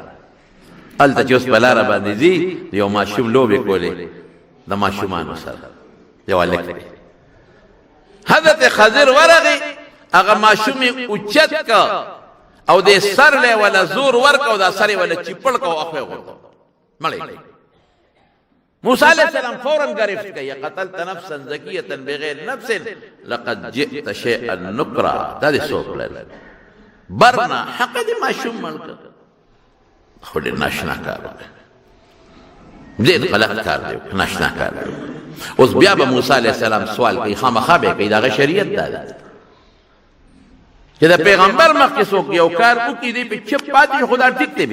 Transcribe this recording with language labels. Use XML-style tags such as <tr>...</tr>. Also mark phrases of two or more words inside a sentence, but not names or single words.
<ps>هلته چې اوس په لاره باندې ځي یو ماشوم لوبې کولې د ماشومانو سره یو هلک دی. حضرت خضر ورغی هغه ماشوم یې اوچت که او دې سر له ولا زور ورک او دا سر ولا چپړ کو اخو غوړ مړی.</ps> <ur>موسی علیہ السلام فورا گرفت کیا</ur> <ar>قتلت نفسا زکیه بغیر نفس لقد جئت شيئا نكرا.</ar> <ps>دا دې څوک لري برنا حق دې ماشوم ملک خو دې ناشنا کار دې غلط کار دی ناشنا کار. اوس بیا به موسی علیہ السلام سوال کوي خامخا به کوي دا شریعت ده چې د پیغمبر مخکې څوک یو کار وکړي دی په چپ پاتې خدا ټیک دی.</ps>